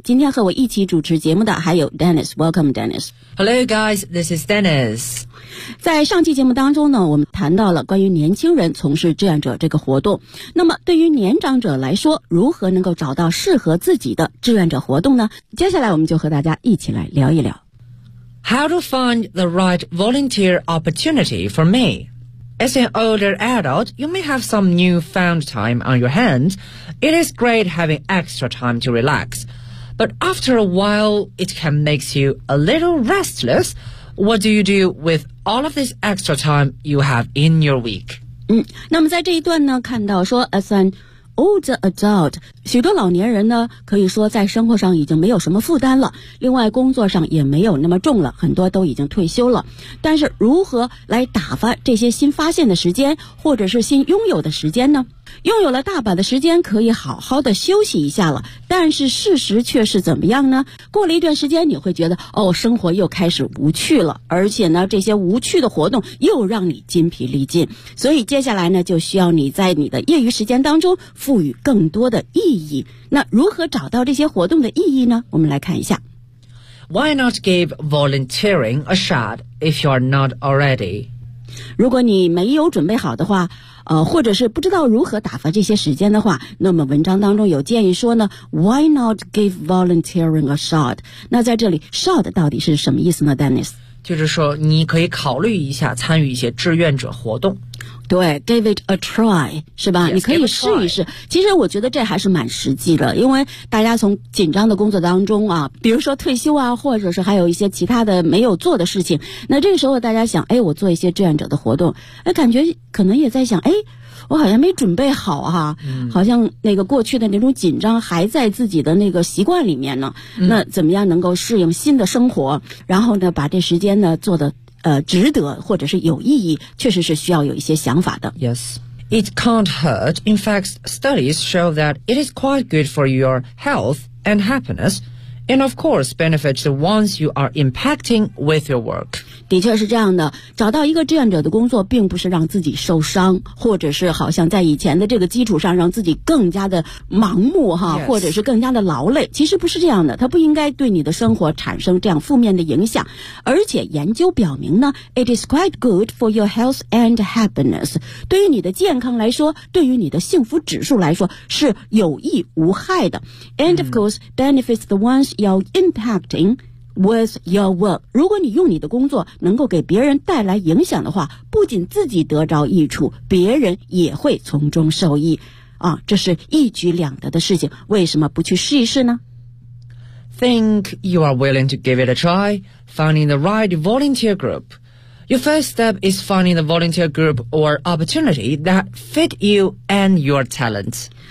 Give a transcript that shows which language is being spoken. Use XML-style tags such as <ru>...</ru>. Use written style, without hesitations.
<zh>今天和我一起主持节目的还有 Dennis，</zh> <en>Welcome Dennis。 Hello guys, this is Dennis。</en> <zh>在上期节目当中呢，我们谈到了关于年轻人从事志愿者这个活动，那么对于年长者来说，如何能够找到适合自己的志愿者活动呢？接下来我们就和大家一起来聊一聊</zh> <en>How to find the right volunteer opportunity for meAs an older adult, you may have some newfound time on your hands. It is great having extra time to relax. But after a while, it can make you a little restless. What do you do with all of this extra time you have in your week?</en> <zh>那么在这一段呢，看到说</zh> <en>as an older adult,</en> <zh>许多老年人呢，可以说在生活上已经没有什么负担了，另外工作上也没有那么重了，很多都已经退休了。但是如何来打发这些新发现的时间，或者是新拥有的时间呢？拥有了大把的时间可以好好的休息一下了，但是事实却是怎么样呢？过了一段时间你会觉得，哦，生活又开始无趣了，而且呢，这些无趣的活动又让你筋疲力尽，所以接下来呢，就需要你在你的业余时间当中赋予更多的意义。那如何找到这些活动的意义呢？我们来看一下。</zh> <en>Why not give volunteering a shot if you are not already?</en> <zh>如果你没有准备好的话，或者是不知道如何打发这些时间的话，那么文章当中有建议说呢，</zh> <en>Why not give volunteering a shot?</en> <zh>那在这里 shot 到底是什么意思呢 Dennis? 就是说你可以考虑一下参与一些志愿者活动。对，</zh> <en>give it a try,</en> <zh>是吧？</zh> <en>Yes,</en> <zh>你可以试一试。其实我觉得这还是蛮实际的，因为大家从紧张的工作当中啊，比如说退休啊，或者是还有一些其他的没有做的事情，那这个时候大家想，哎，我做一些志愿者的活动，哎，感觉可能也在想，哎，我好像没准备好哈、啊嗯、好像那个过去的那种紧张还在自己的那个习惯里面呢、嗯、那怎么样能够适应新的生活，然后呢把这时间呢做得值得或者是有意义，确实是需要有一些想法的。</zh> <en>Yes, it can't hurt. In fact, studies show that it is quite good for your health and happiness, and of course benefits the ones you are impacting with your work.</en> <zh>的确是这样的，找到一个志愿者的工作并不是让自己受伤，或者是好像在以前的这个基础上让自己更加的盲目哈、</zh> <en>yes.</en> <zh>或者是更加的劳累，其实不是这样的，它不应该对你的生活产生这样负面的影响。而且研究表明呢，</zh> <en>It is quite good for your health and happiness,</en> <zh>对于你的健康来说，对于你的幸福指数来说是有益无害的。</zh> <en>And of course benefits the ones you're impactingWith your work,</en> <zh>如果你用你的工作能够给别人带来影响的话，不仅自己得着益处，别人也会从中受益。啊，这是一举两得的事情，为什么不去试一试呢？</zh> <en>Think you are willing to give it a try, finding the right volunteer group. Your first step is finding the volunteer group or opportunity that fit you and your talents.</en>